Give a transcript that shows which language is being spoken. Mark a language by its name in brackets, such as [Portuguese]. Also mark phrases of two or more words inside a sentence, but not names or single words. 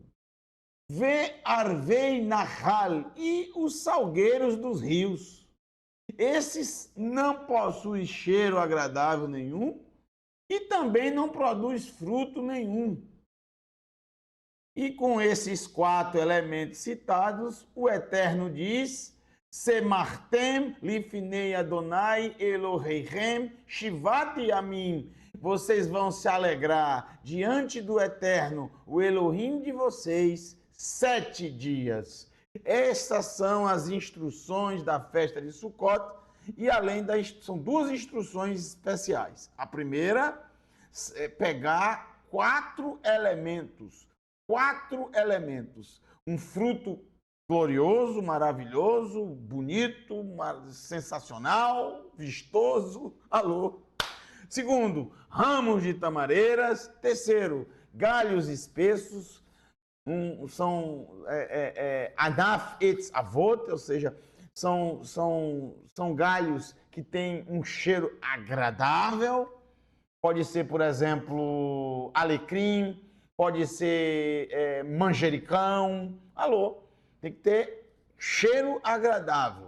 [Hebrew] וערבי נחל [Portuguese] e os salgueiros dos rios. Esses não possuem cheiro agradável nenhum e também não produz fruto nenhum. E com esses 4 elementos citados, o Eterno diz: [Hebrew] שמחתם לפני יהוה אלהיכם שבעת ימים. [Portuguese] Vocês vão se alegrar diante do Eterno, o Elohim de vocês, 7 dias. Estas são as instruções da festa de Sukkot, e além são 2 instruções especiais. A primeira é pegar 4 elementos. 4 elementos. Um fruto glorioso, maravilhoso, bonito, sensacional, vistoso. Alô. Segundo, ramos de tamareiras. Terceiro, galhos espessos. São [Hebrew] ענף עץ עבות, [Portuguese] ou seja, são galhos que têm um cheiro agradável. Pode ser, por exemplo, alecrim, pode ser manjericão. Alô, tem que ter cheiro agradável.